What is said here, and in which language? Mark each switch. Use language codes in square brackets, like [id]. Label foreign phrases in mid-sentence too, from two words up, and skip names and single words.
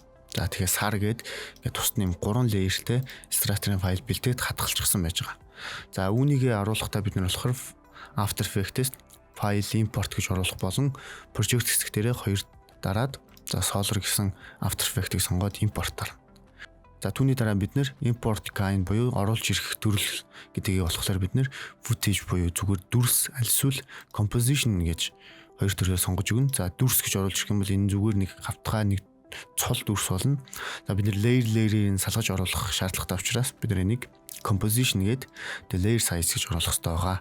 [mn] За тэгэхээр сар гээд ингээд тусад нь 3 layerтэй Illustrator-ын файл бэлдээд хадгалчихсан байж байгаа. За үүнийг оруулахдаа бид нар болохоор After Effects файл import гэж оруулах болон project хэсэг дээрээ 2 дараад за Solar гэсэн After Effects-ийг сонгоод импорттаар. За түүний дараа бид нэр [en] import kind [mn] буюу оруулж ирэх төрөл гэдгийг болохоор бид нэр footage буюу зүгээр дүрс альсвал composition гэж 2 төрөлөө сонгож өгнө. За дүрс гэж оруулж ирэх юм бол энэ зүгээр нэг хавтгай нэг цол дүрс болно. За бид нэр layer-ийн салгаж оруулах шаардлагатай учраас бид нэр энийг composition гээд [en] layer size [mn] гэж оруулах хэрэгтэй байгаа.